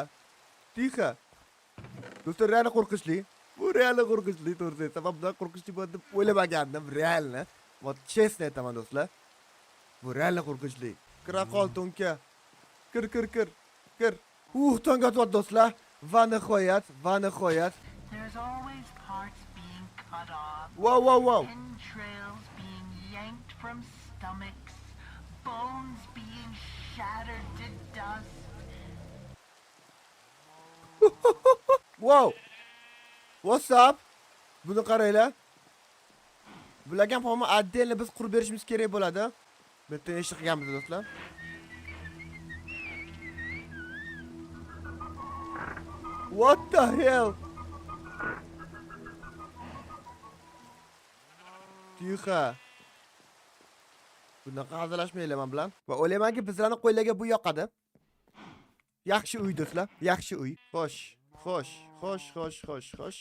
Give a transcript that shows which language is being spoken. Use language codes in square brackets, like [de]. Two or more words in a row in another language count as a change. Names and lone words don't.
[uz] Do'stlar, real qo'rqinchli. Bu real qo'rqinchli to'g'risi. Sabab bundan qo'rqinchli bo'ladi deb o'ylamagandim, realni. Va chestni aytaman do'stlar. Bu real qo'rqinchli. Kira qol to'nka. Kir. Tongga otyapti do'stlar. Va nihoyat. [en] There's always parts being cut off. Wow. Entrails being yanked from stomachs. Bones being shattered to dust. Wow. What's up? [uz] Buni qaranglar. Bularga ham отдельно biz qurib berishimiz kerak bo'ladi. Bitta eshik qilganmiz do'stlar. [en] What the hell? [uz] Tixa. Bunaqa hazillashmaylar men bilan. Va o'ylaymanki bizlarni qo'ylarga bu yoqadi. Yaxshi uy do'stlar, yaxshi uy. Xo'sh.